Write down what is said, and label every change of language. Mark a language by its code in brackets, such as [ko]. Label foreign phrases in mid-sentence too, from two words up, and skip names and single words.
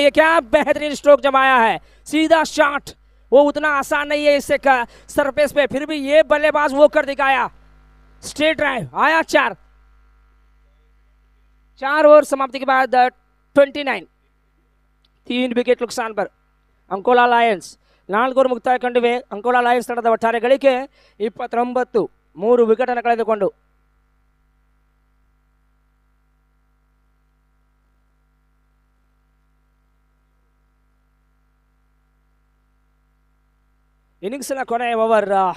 [hi] ये क्या बेहतरीन स्ट्रोक जमाया है, सीधा शॉट, वो उतना आसान नहीं है इससे सरफेस पे, फिर भी ये बल्लेबाज वो कर दिखाया। [en] straight drive [hi] आया, 4 ओवर समाप्ति के बाद 29, 3 विकेट नुकसान पर अंकोला लायंस 4 [kn] ಮುಕ್ತಾಯ ಕಂಡಿವೆ। ಅಂಕೋಲಾ ಲಯನ್ಸ್ ತಂಡದ ಒಟ್ಟಾರೆ ಗಳಿಕೆ 29, 3 ವಿಕೆಟ್ ಅನ್ನು ಕಳೆದುಕೊಂಡು ಇನ್ನಿಂಗ್ಸ್ನ ಕೊನೆಯ ಓವರ್